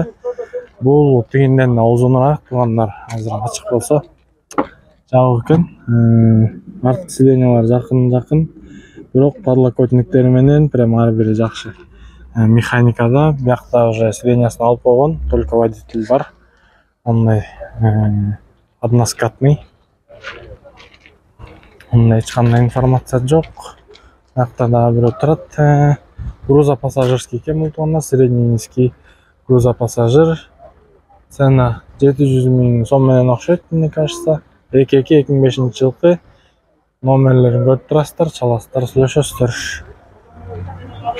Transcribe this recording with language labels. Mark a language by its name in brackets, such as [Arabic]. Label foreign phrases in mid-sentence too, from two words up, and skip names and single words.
[Kyrgyz] Бул тигинден да узунураак тугандар, азыр ачык болсо жабык экен. Арткы сиденьялар жакын, бирок подлокотниктери менен прям ар бири жакшы. Механикада биякта уже сиденьясын алып койгон, [Russian] только водитель [Kyrgyz] бар. Ондай односкатный. Ондай эч кандай информация жок. Биякта дагы бир отурат. Грузопассажирский экен бул туганда, [Russian] средний низкий грузопассажир. [Kyrgyz] Цена 700 000 сом менен окшойт, [Russian] мне кажется. [Kyrgyz] 2005 жылкы. Номерлерин көрүп турасыздар, чаласыздар, сүйлөшөсүздөр.